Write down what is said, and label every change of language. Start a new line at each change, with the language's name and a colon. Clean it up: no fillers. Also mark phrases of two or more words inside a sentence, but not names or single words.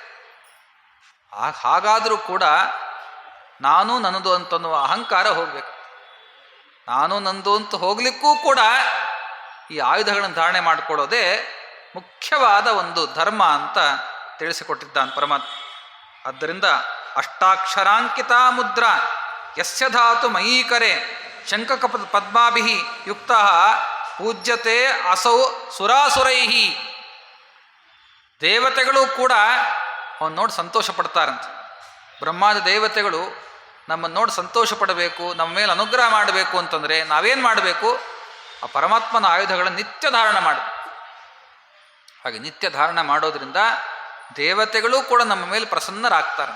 Kannada: ಹಾಗಾದರೂ ಕೂಡ ನಾನು ನನ್ನದು ಅಂತನ್ನುವ ಅಹಂಕಾರ ಹೋಗಬೇಕು. ನಾನು ನಂದು ಅಂತ ಹೋಗ್ಲಿಕ್ಕೂ ಕೂಡ ಈ ಆಯುಧಗಳನ್ನು ಧಾರಣೆ ಮಾಡಿಕೊಡೋದೇ ಮುಖ್ಯವಾದ ಒಂದು ಧರ್ಮ ಅಂತ ತಿಳಿಸಿಕೊಟ್ಟಿದ್ದಾನೆ ಪರಮಾತ್ಮ.
Sanskrit: ಆದ್ದರಿಂದ ಅಷ್ಟಾಕ್ಷರಾಂಕಿತ ಮುದ್ರಾ ಯಸ್ಯ ಧಾತು ಮಯೀಕರೆ ಶಂಖಕ ಪದ್ಮಾಭಿ ಯುಕ್ತ ಪೂಜ್ಯತೆ ಅಸೌ ಸುರಾಸುರೈಹಿ.
Kannada: ದೇವತೆಗಳು ಕೂಡ ಅವನು ನೋಡಿ ಸಂತೋಷ ಪಡ್ತಾರಂತೆ. ಬ್ರಹ್ಮಾದ ದೇವತೆಗಳು ನಮ್ಮನ್ನು ನೋಡಿ ಸಂತೋಷ ಪಡಬೇಕು, ನಮ್ಮ ಮೇಲೆ ಅನುಗ್ರಹ ಮಾಡಬೇಕು ಅಂತಂದರೆ ನಾವೇನು ಮಾಡಬೇಕು? ಆ ಪರಮಾತ್ಮನ ಆಯುಧಗಳನ್ನು ನಿತ್ಯ ಧಾರಣ ಮಾಡಬೇಕು. ಹಾಗೆ ನಿತ್ಯ ಧಾರಣ ಮಾಡೋದ್ರಿಂದ ದೇವತೆಗಳು ಕೂಡ ನಮ್ಮ ಮೇಲೆ ಪ್ರಸನ್ನರಾಗ್ತಾರೆ.